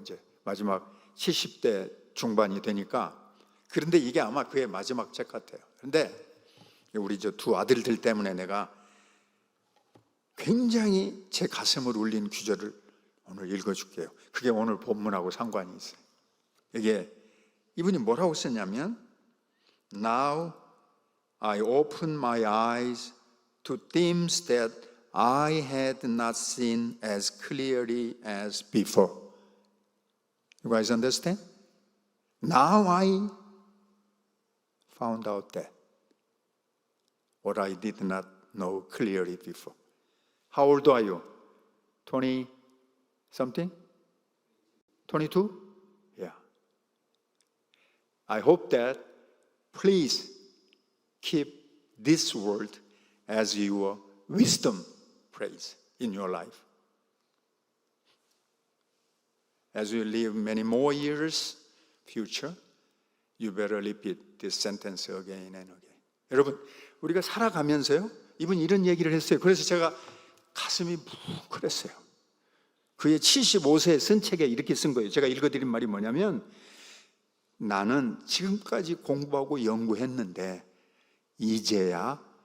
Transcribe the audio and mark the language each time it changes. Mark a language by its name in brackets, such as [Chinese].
[Korean] 이제 마지막 70대 중반이 되니까. 그런데 이게 아마 그의 마지막 책 같아요. 그런데 우리 저 두 아들들 때문에 내가 굉장히 제 가슴을 울린 구절을 오늘 읽어줄게요. 그게 오늘 본문하고 상관이 있어요. 이게 이분이 뭐라고 썼냐면 [English] Now I open my eyes to themes that I had not seen as clearly as before. You guys understand? Now I found out that what I did not know clearly before. How old are you? 20 something? 22? Yeah. I hope that please keep this word as your wisdom phrase in your life. As you live many more years future, you better repeat this sentence again and again. [Korean] 여러분, 우리가 살아가면서요, 이분이 이런 얘기를 했어요. 그래서 제가 가슴이 뭉클했어요. 그의 75세에 쓴 책에 이렇게 쓴 거예요. 제가 읽어드린 말이 뭐냐면 나는 지금까지 공부하고 연구했는데 이제야